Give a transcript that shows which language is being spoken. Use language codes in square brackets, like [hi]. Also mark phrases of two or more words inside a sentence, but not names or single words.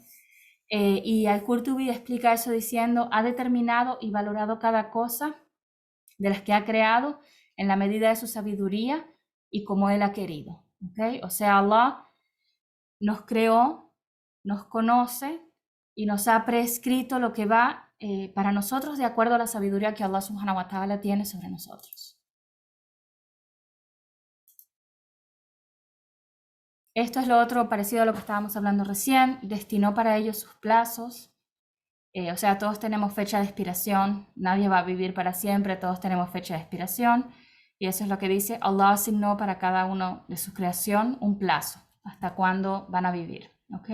[es] Y al-Qurtubi explica eso diciendo, ha determinado y valorado cada cosa de las que ha creado en la medida de su sabiduría y como él ha querido. ¿Okay? O sea, Allah nos creó, nos conoce y nos ha prescrito lo que va para nosotros de acuerdo a la sabiduría que [ar] الله سبحانه وتعالى [es] tiene sobre nosotros. Esto es lo otro parecido a lo que estábamos hablando recién, destinó para ellos sus plazos, o sea, todos tenemos fecha de expiración, nadie va a vivir para siempre, todos tenemos fecha de expiración, y eso es lo que dice, Allah asignó para cada uno de su creación un plazo, hasta cuándo van a vivir, ¿ok?